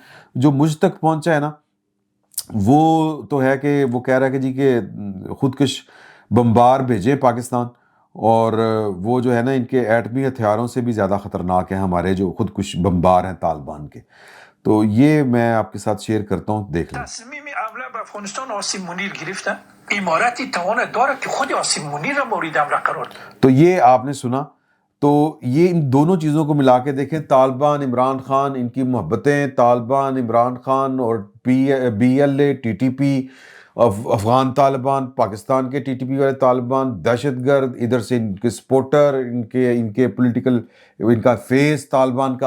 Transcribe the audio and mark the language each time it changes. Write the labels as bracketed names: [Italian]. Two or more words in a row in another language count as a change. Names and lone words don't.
[Urdu] جو مجھ تک پہنچا ہے نا وہ تو ہے کہ وہ کہہ رہا ہے کہ جی کہ خودکش بمبار بھیجیں پاکستان، اور وہ جو ہے نا ان کے ایٹمی ہتھیاروں سے بھی زیادہ خطرناک ہیں ہمارے جو خودکش بمبار ہیں طالبان کے. تو یہ میں آپ کے ساتھ شیئر کرتا ہوں، دیکھ لیں. [Persian] تصمیم حمله به افغانستان آسیب منیر گرفتن. امارتی توان دارد که خود آسیب منیر را مورد حمله قرار داد. [Urdu] تو یہ آپ نے سنا. تو یہ ان دونوں چیزوں کو ملا کے دیکھیں، طالبان عمران خان ان کی محبتیں، طالبان عمران خان اور بی ایل اے ٹی ٹی پی افغان طالبان، پاکستان کے ٹی ٹی پی والے طالبان دہشت گرد، ادھر سے ان کے سپورٹر، ان کے پولیٹیکل ان کا فیس طالبان کا.